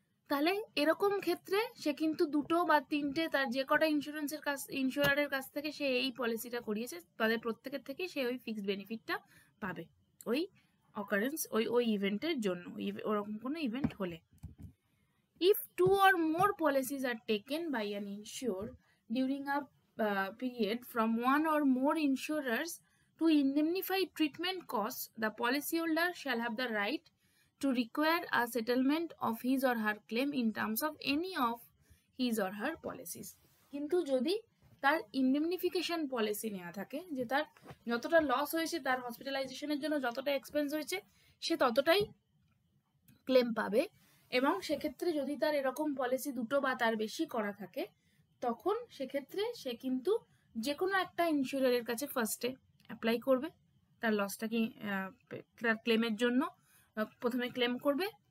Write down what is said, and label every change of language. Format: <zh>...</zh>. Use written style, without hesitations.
<bn>তাহলে এরকম ক্ষেত্রে সে কিন্তু দুটো বা তিনটে তার যে কটা ইন্স্যুরারের কাছ থেকে সে এই পলিসিটা করিয়েছে তাদের প্রত্যেকের থেকে সে ওই ফিক্সড বেনিফিটটা পাবে ওই অকারেন্স ওই ইভেন্টের জন্য, ওরকম কোনো ইভেন্ট হলে।</bn> <en>If two or more policies are taken by an insured during a period from one or more insurers to indemnify treatment costs, the policyholder shall have the right to require a settlement of his or her claim in terms of any of his or her policies.</en> <bn>কিন্তু যদি তার ইন্ডেমনিফিকেশন policy নেওয়া থাকে, যে তার যতটা loss হয়েছে, তার হসপিটালাইজেশনের জন্য যতটা এক্সপেন্স হয়েছে সে ততটাই ক্লেম পাবে, এবং সেক্ষেত্রে যদি তার এরকম পলিসি দুটো বা তার বেশি করা থাকে তখন সেক্ষেত্রে সে কিন্তু যে কোনো একটা ইন্স্যুরারের কাছে ফার্স্টে অ্যাপ্লাই করবে, তার লসটাকে তার ক্লেমের জন্য প্রথমে ক্লেম করবে।</bn>